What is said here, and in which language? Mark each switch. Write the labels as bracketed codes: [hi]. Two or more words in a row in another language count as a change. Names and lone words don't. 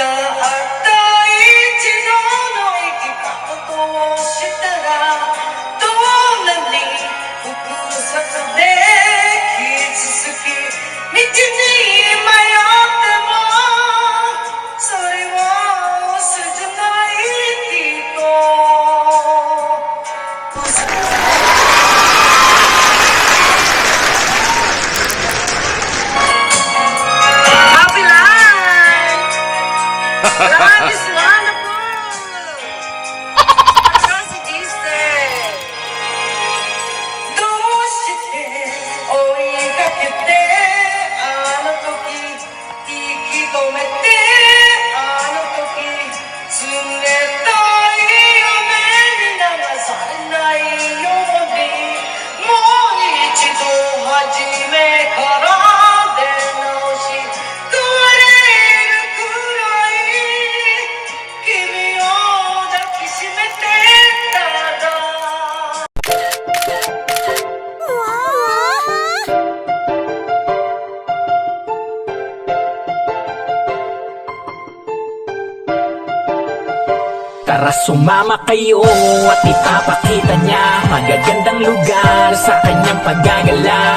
[ja] った一度の生き方をしたらどんなに複雑で傷つき道に迷ってもそれは嘘じゃないきっと [en] Happy life! Life is wonderful! Because it is there. [ja] どうして追いかけてあの時息止めてあの時冷たい雨に流されないようにもう一度初めから出直し壊れるくらい君を抱きしめてたら [tl] Tara sumama kayo at ipapakita niya magagandang lugar sa kanyang paggagala.